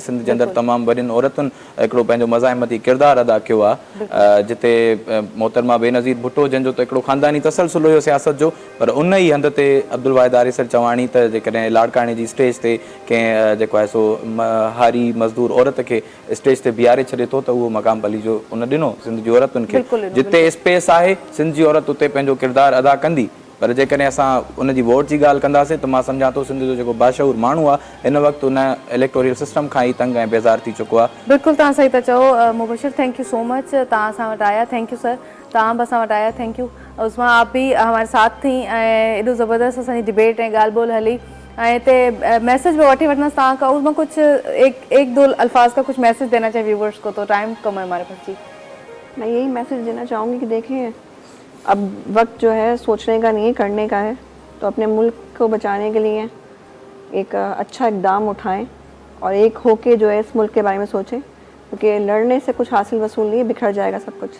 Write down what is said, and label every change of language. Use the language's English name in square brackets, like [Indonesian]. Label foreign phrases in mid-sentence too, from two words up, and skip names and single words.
[Sindhi] सिंध जे अंदरि तमामु वॾियुनि औरतुनि हिकिड़ो पंहिंजो मज़ाहिमती किरदारु अदा कयो आहे, जिते मोहतरमा बेनज़ीर भुट्टो जंहिंजो त हिकिड़ो ख़ानदानी तसलसुल हुयो सियासत जो, पर उन ई हंध ते अब्दुल वाहिद आरिसर चवाणी त जेकॾहिं लाड़काणे जी स्टेज ते कंहिं जेको आहे सो हारी मज़दूर औरत खे स्टेज ते बीहारे छॾे थो त उहो मक़ाम पलीजो उन ॾिनो सिंध जी औरतुनि खे। जिते स्पेस आहे सिंध जी औरत उते पंहिंजो किरदारु अदा कंदी, पर जेकॾहिं असां उन जी वोट जी ॻाल्हि कंदासीं त मां सम्झां थो सिंध जो जेको बाशऊर माण्हू आहे हिन वक़्तु उन इलेक्टोरियल सिस्टम खां ई तंग ऐं बेज़ार थी चुको आहे। बिल्कुलु तव्हां सही था चओ मुबशिर, [English] thank you so much, [Sindhi] तव्हां असां वटि आया, [English] thank you sir, [Sindhi] तव्हां बि असां वटि आया, [English] thank you. [Sindhi] उस्मा [Urdu] آپ بھی ہمارے ساتھ تھی [Sindhi] ऐं एॾो ज़बरदस्त असांजी डिबेट ऐं ॻाल्हि ॿोल हली, ऐं हिते मैसेज भी वठी वठंदसि तव्हां खां। [Urdu] اس میں کچھ ایک دو الفاظ کا کچھ میسج دینا چاہیے ویورز کو، تو ٹائم کم ہے ہمارے پاس جی. میں یہی میسج دینا چاہوں گی کہ دیکھیں، اب وقت جو ہے سوچنے کا نہیں ہے، کرنے کا ہے. تو اپنے ملک کو بچانے کے لیے ایک اچھا اقدام اٹھائیں اور ایک ہو کے جو ہے اس ملک کے بارے میں سوچیں، کیونکہ لڑنے سے کچھ حاصل وصول نہیں ہے، بکھر جائے گا سب کچھ.